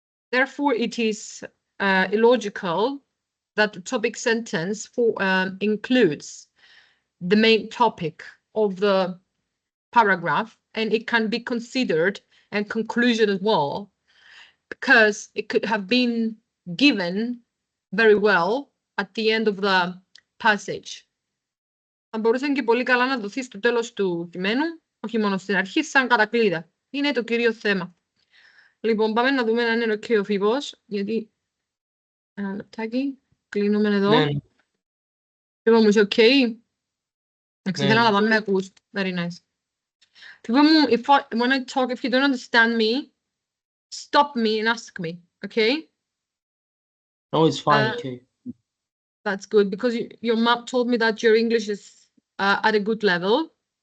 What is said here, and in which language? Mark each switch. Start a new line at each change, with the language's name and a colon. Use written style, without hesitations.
English: Therefore, it is illogical that the topic sentence includes the main topic of the paragraph, and it can be considered a conclusion as well, because it could have been given very well at the end of the passage.
Greek: Θα μπορούσε και πολύ καλά να δοθεί στο τέλος του κειμένου, όχι μόνο στην αρχή, σαν κατακλείδα. Είναι το κύριο θέμα. Λοιπόν, πάμε να δούμε αν είναι ok ο Φίβος, γιατί ένα λεπτάκι, κλείνουμε εδώ. Ναι. Φίβο μου, είσαι ok? Ήθελα να πάμε με ακούς.
English: Very nice. Φίβο μου, when I talk, if you don't understand me, stop me and ask me, okay? No, it's fine, okay. That's good, because your map told me that your English is at a good level.